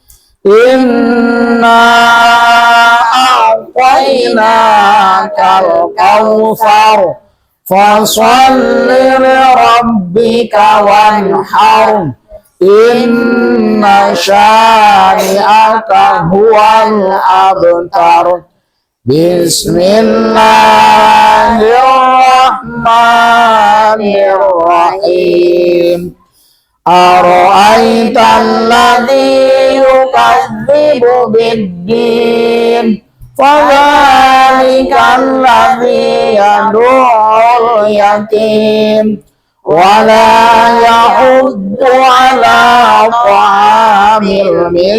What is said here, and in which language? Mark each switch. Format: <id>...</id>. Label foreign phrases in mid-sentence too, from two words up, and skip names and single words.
<ar>إنا أعطيناك الكوثر، فصل لربك وانحر، إن شانئك هو الأبتر. Bismillahirrahmanirrahim. أرأيت الذي يكذب بالدين، فذلك الذي يدع اليتيم، ولا يحض على طعام</ar>